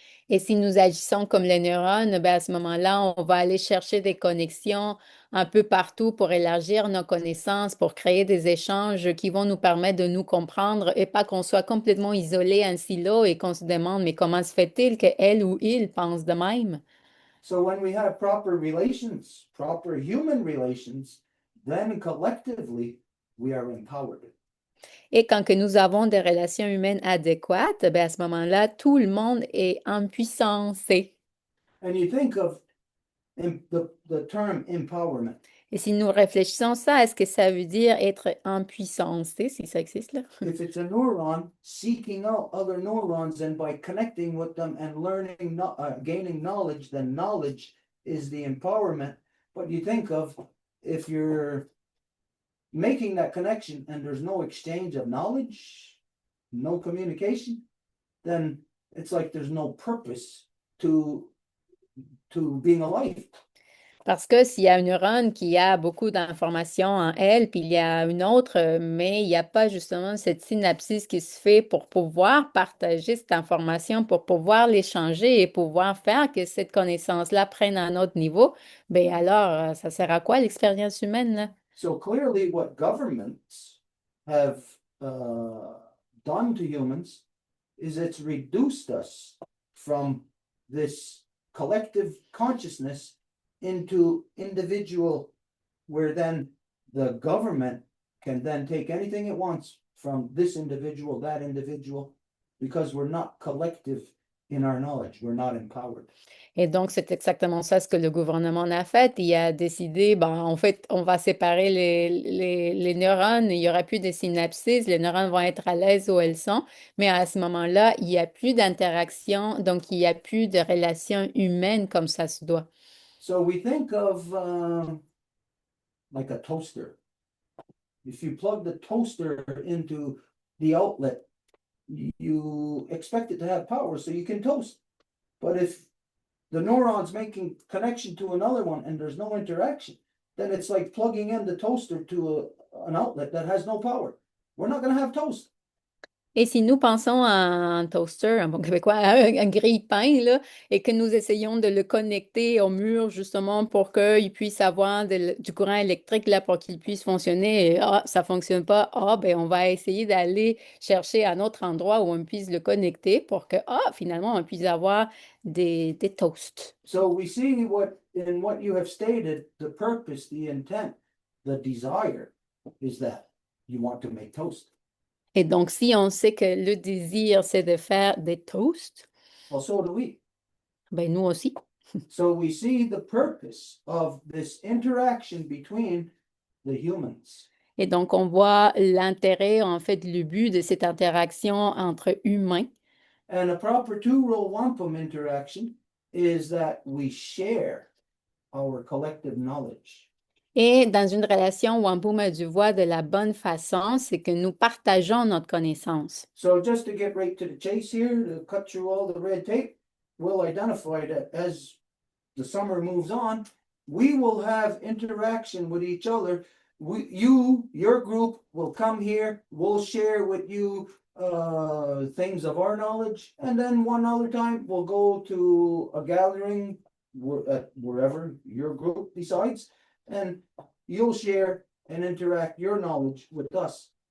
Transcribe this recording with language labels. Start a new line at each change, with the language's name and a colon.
French: Et si nous agissons comme les neurones, ben à ce moment-là, on va aller chercher des connexions un peu partout pour élargir nos connaissances, pour créer des échanges qui vont nous permettre de nous comprendre et pas qu'on soit complètement isolé en silo et qu'on se demande, mais comment se fait-il qu'elle ou il pense de même?
English: So when we have proper relations, proper human relations, then collectively we are empowered.
French: Et quand que nous avons des relations humaines adéquates, ben à ce moment-là, tout le monde est en puissance.
English: And you think of the term empowerment.
French: Et si nous réfléchissons ça, est-ce que ça veut dire être en puissance, tu sais, si ça existe là?
English: If it's a neuron seeking out other neurons and by connecting with them and learning, gaining knowledge, then knowledge is the empowerment. But you think of if you're making that connection and there's no exchange of knowledge, no communication, then it's like there's no purpose to being alive.
French: Parce que s'il y a une neurone qui a beaucoup d'informations en elle, puis il y a une autre, mais il n'y a pas justement cette synapsis qui se fait pour pouvoir partager cette information, pour pouvoir l'échanger et pouvoir faire que cette connaissance-là prenne un autre niveau, ben alors, ça sert à quoi l'expérience humaine, là?
English: So clearly, what governments have done to humans is it's reduced us from this collective consciousness into individual, where then the government can then take anything it wants from this individual, that individual, because we're not collective in our knowledge, we're not empowered.
French: Et donc, c'est exactement ça ce que le gouvernement a fait. Il a décidé, ben, en fait, on va séparer les neurones, il n'y aura plus de synapses, les neurones vont être à l'aise où elles sont, mais à ce moment-là, il n'y a plus d'interaction, donc il n'y a plus de relation humaine comme ça se doit.
English: So we think of like a toaster. If you plug the toaster into the outlet, you expect it to have power so you can toast. But if the neuron's making connection to another one and there's no interaction, then it's like plugging in the toaster to an outlet that has no power. We're not going to have toast.
French: Et si nous pensons à un toaster, un bon québécois, à un grille-pain, là, et que nous essayons de le connecter au mur justement pour qu'il puisse avoir du courant électrique là, pour qu'il puisse fonctionner, et ça fonctionne pas, ben on va essayer d'aller chercher un autre endroit où on puisse le connecter pour que, finalement, on puisse avoir des toasts.
English: So we see what you have stated, the purpose, the intent, the desire is that you want to make toast.
French: Et donc, si on sait que le désir, c'est de faire des toasts,
English: Well, so do we.
French: ben nous aussi.
English: So we see the purpose of this interaction between the humans.
French: Et donc, on voit l'intérêt, en fait, le but de cette interaction entre humains.
English: And a proper two-role wampum interaction is that we share our collective knowledge.
French: Et dans une relation Wampum du voix de la bonne façon, c'est que nous partageons notre connaissance.
English: So just to get right to the chase here, to cut through all the red tape, we'll identify that as the summer moves on, we will have interaction with each other. Your group will come here, we'll share with you things of our knowledge, and then one other time we'll go to a gathering wherever your group decides, and you'll share and interact your knowledge with us.